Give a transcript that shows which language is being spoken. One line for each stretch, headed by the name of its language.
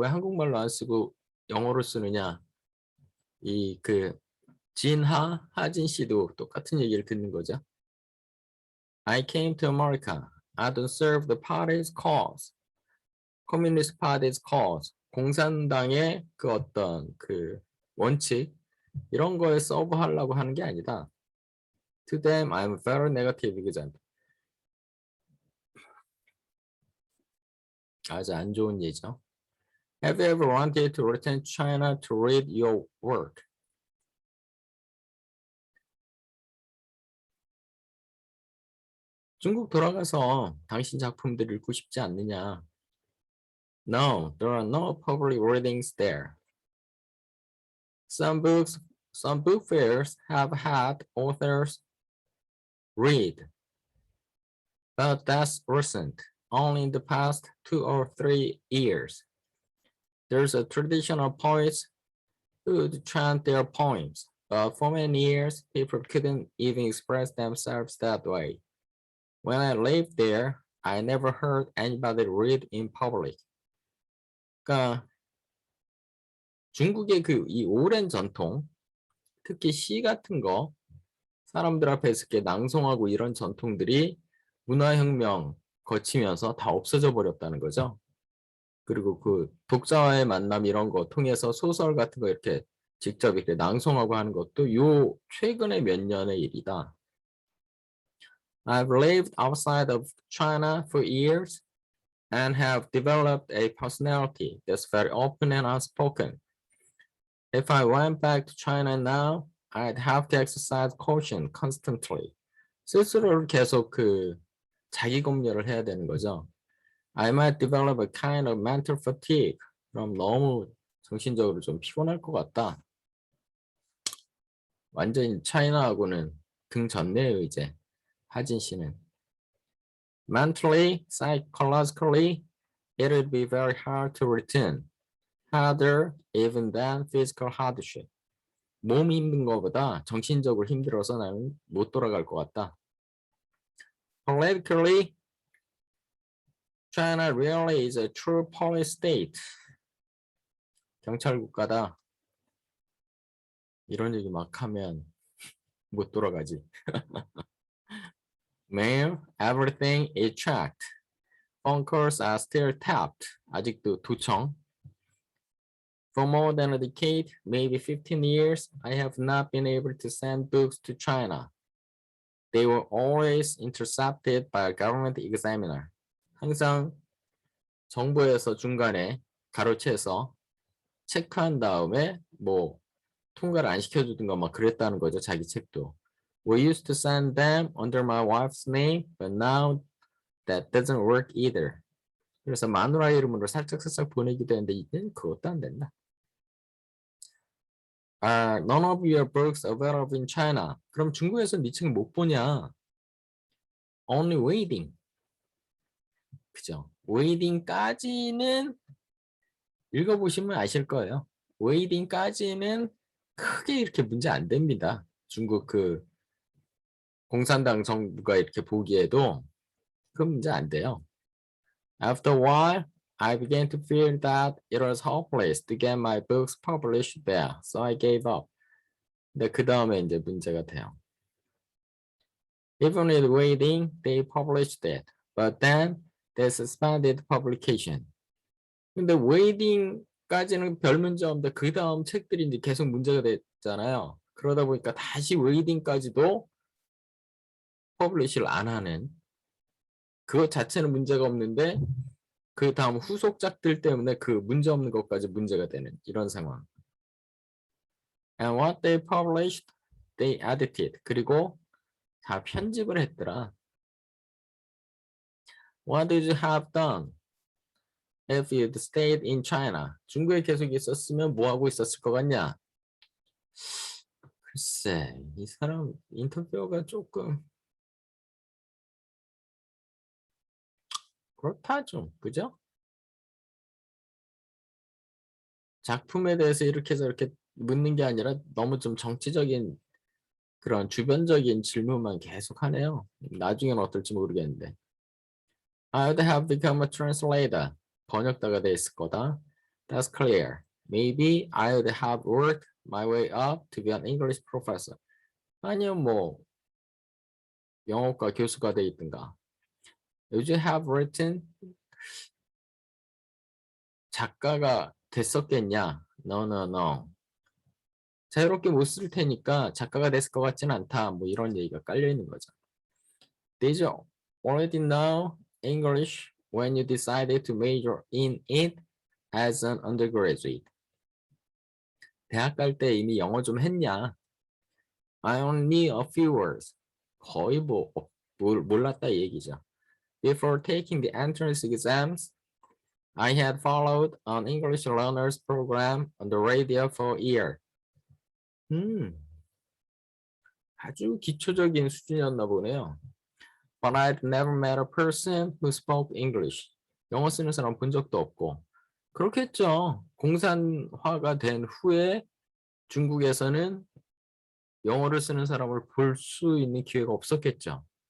Korean: 왜 한국말로 안 쓰고 영어로 쓰느냐. 이 그 진하 하진 씨도 똑같은 얘기를 듣는 거죠.
English: I came to America. I don't serve the party's cause. Communist Party's cause.
Korean: 공산당의 그 어떤 그 원칙 이런 거에 서브하려고 하는 게 아니다.
English: To them, I'm very negative example.
Korean: 아주 안 좋은 예죠.
English: Have you ever wanted to return to China to read your work?
Korean: 중국 돌아가서 당신 작품들 읽고 싶지 않느냐?
English: No, there are no public readings there. Some book fairs have had authors read, but that's recent, only in the past 2 or 3 years. There's a tradition of poets who'd chant their poems, but for many years, people couldn't even express themselves that way. When I lived there, I never heard anybody read in public.
Korean: 그러니까 중국의 그 이 오랜 전통, 특히 시 같은 거 사람들 앞에서 이렇게 낭송하고 이런 전통들이 문화혁명 거치면서 다 없어져 버렸다는 거죠. 그리고 그 독자와의 만남 이런 거 통해서 소설 같은 거 이렇게 직접 이렇게 낭송하고 하는 것도 요 최근에 몇 년의 일이다.
English: I've lived outside of China for years and have developed a personality that's very open and outspoken. If I went back to China now, I'd have to exercise caution constantly.
Korean: 스스로를 계속 그 자기 검열을 해야 되는 거죠.
English: I might develop a kind of mental fatigue.
Korean: 그럼 너무 정신적으로 좀 피곤할 것 같다. 완전히 차이나하고는 등졌네요, 이제. 하진 씨는.
English: Mentally, psychologically, it would be very hard to return. Harder even than physical hardship.
Korean: 몸이 힘든 것보다 정신적으로 힘들어서 나는 못 돌아갈 것 같다. Politically, China really is a true police state. 경찰 국가다. 이런 얘기 막 하면 못 돌아가지.
English: Mail, everything is tracked. Phone calls are still tapped.
Korean: 아직도 도청.
English: For more than a decade, maybe 15 years, I have not been able to send books to China. They were always intercepted by a government examiner.
Korean: 항상 정부에서 중간에 가로채서 체크한 다음에 뭐 통과를 안 시켜주든가 막 그랬다는 거죠. 자기 책도.
English: We used to send them under my wife's name, but now that doesn't work either.
Korean: 그래서 마누라 이름으로 살짝 보내기도 했는데 이제는 그것도 안 된다.
English: Are none of your books available in China?
Korean: 그럼 중국에서 네 책 못 보냐?
English: Only waiting.
Korean: 그죠? waiting까지는 읽어보시면 아실 거예요. waiting까지는 크게 이렇게 문제 안 됩니다. 중국 그 공산당 정부가 이렇게 보기에도 그 문제 안 돼요.
English: After a while, I began to feel that it was hopeless to get my books published there, so I gave up.
Korean: 근데 그 다음에 이제 문제가 돼요.
English: Even with waiting, they published it, but then they suspended publication.
Korean: 근데 waiting까지는 별 문제 없는데 그 다음 책들이 이제 계속 문제가 됐잖아요. 그러다 보니까 다시 waiting까지도 퍼블리시를 안 하는 그것 자체는 문제가 없는데 그 다음 후속작들 때문에 그 문제 없는 것까지 문제가 되는 이런 상황.
English: And what they published, they edited.
Korean: 그리고 다 편집을 했더라.
English: What did you have done if you'd stayed in China?
Korean: 중국에 계속 있었으면 뭐 하고 있었을 것 같냐? 글쎄, 이 사람 인터뷰가 조금 그렇다 좀, 그죠? 작품에 대해서 이렇게 해서 이렇게 묻는 게 아니라 너무 좀 정치적인 그런 주변적인 질문만 계속 하네요. 나중에는 어떨지 모르겠는데.
English: I'd have become a translator.
Korean: 번역가가 돼 있을 거다.
English: That's clear. Maybe I'd have worked my way up to be an English professor.
Korean: 아니면 뭐 영어과 교수가 돼 있든가.
English: Would you have written?
Korean: 작가가 됐었겠냐?
English: No, no, no.
Korean: 자유롭게 못 쓸 테니까 작가가 됐을 것 같지는 않다. 뭐 이런 얘기가 깔려 있는 거죠.
English: Did you already know English when you decided to major in it as an undergraduate?
Korean: 대학 갈 때 이미 영어 좀 했냐?
English: I only knew a few words.
Korean: 거의 뭐 몰랐다 얘기죠.
English: Before taking the entrance exams, I had followed an English learners program on the radio for a year.
Korean: 아주 기초적인 수준이었나 보네요.
English: But I'd never met a person who spoke English.
Korean: 영어 쓰는 사람 본 적도 없고. 그렇겠죠. 공산화가 된 후에 중국에서는 영어를 쓰는 사람을 볼 수 있는 기회가 없었겠죠.